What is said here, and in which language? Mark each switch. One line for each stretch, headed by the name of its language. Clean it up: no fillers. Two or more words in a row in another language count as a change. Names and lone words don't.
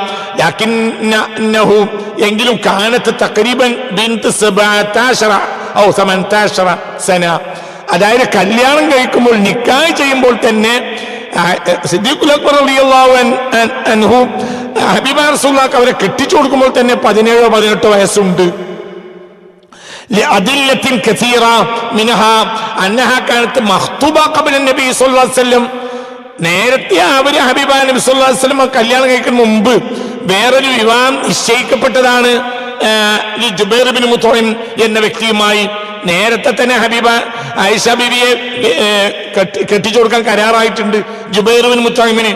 Arabic: എങ്കിലും كانت تقريبا بنت 17 أو 18 سنة.
Malayalam: അതായത് കല്യാണം കഴിക്കുമ്പോൾ നിക്കാഹ് ചെയ്യുമ്പോൾ തന്നെ സിദ്ദീഖുൽ അക്ബർ
Arabic: رضي الله عنه
Malayalam: ഹബീബ റസൂലുള്ളാഹിക്ക് അവരെ കെട്ടിച്ചു കൊടുക്കുമ്പോൾ തന്നെ 17-18 വയസ്സുണ്ട്.
Arabic: لأدلة كثيرة منها أنها كانت مخطوبة قبل النبي صلى الله عليه وسلم.
Malayalam: നേരത്തെ അവര് ഹബീബായ നബി
Arabic: صلى الله عليه وسلم
Malayalam: കല്യാണം കഴിക്കുന്ന മുമ്പ് വേറൊരു വിവാഹം നിശ്ചയിക്കപ്പെട്ടതാണ് ജുബൈർ ഇബ്നു മുത്ഇം എന്ന വ്യക്തിയുമായി. നേരത്തെ തന്നെ ഹബീബ ആയിഷ ബീവിയെ കെട്ടിച്ചു കൊടുക്കാൻ കരാറായിട്ടുണ്ട് ജുബൈർ ബിൻ മുത്തഇമിന്.